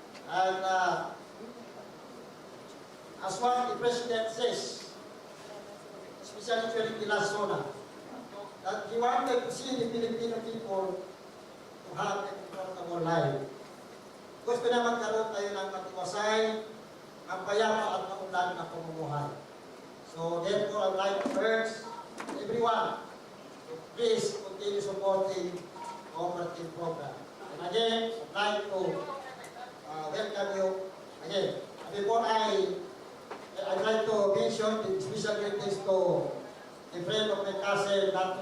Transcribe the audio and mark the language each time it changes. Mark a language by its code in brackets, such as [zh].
[en] And as what the President says, especially during the last SONA, that he wanted to see the Filipino people to have a comfortable life. [tl] Gusto na magkaroon tayo ng matiwasay, ang payapa at maunlad na pamumuhay. [en] So therefore, I would like to urge everyone to please continue supporting cooperative program. And again, I'd like to welcome you again. Before I'd like to mention the special greetings to the friend of my cousin, Dr.